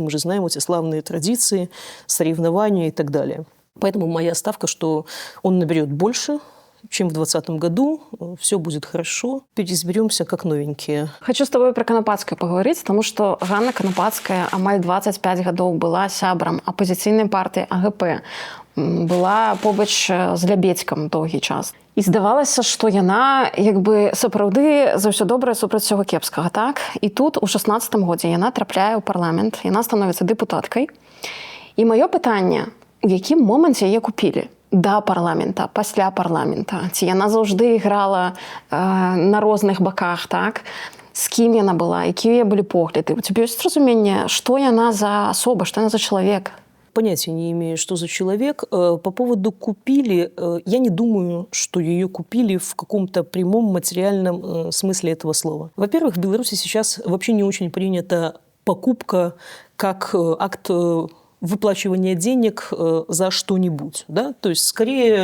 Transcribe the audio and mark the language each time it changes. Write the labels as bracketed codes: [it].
[ru] Мы же знаем эти славные традиции, соревнования и так далее. Поэтому моя ставка, что он наберет больше, чем в 2020 году. Все будет хорошо. Переизберемся как новенькие. Хочу с тобой про Конопадскую поговорить, потому что [be] Ганна Конопадская амаль 25 годов была сябрам оппозиційнай партии АГП. Была побач з Лябедзькам доўгі час. І здавалася, што яна як бы сапраўды за ўсё добрае супраць усяго кепскага, так? І тут у 16-м годзе яна трапляе ў парламент, яна становіцца дэпутаткай. І маё пытанне, у якім моманце яе купілі? Да парламента, пасля парламента. Ці яна заўжды іграла на розных баках, так? З кім яна была, якія былі погляды? У цябе ёсць разуменне, што яна за асоба, што яна за чалавек? [ru] Понятия не имею, что за человек. По поводу купили, я не думаю, что ее купили в каком-то прямом материальном смысле этого слова. Во-первых, в Беларуси сейчас вообще не очень принята покупка как акт выплачивания денег за что-нибудь, да, то есть скорее...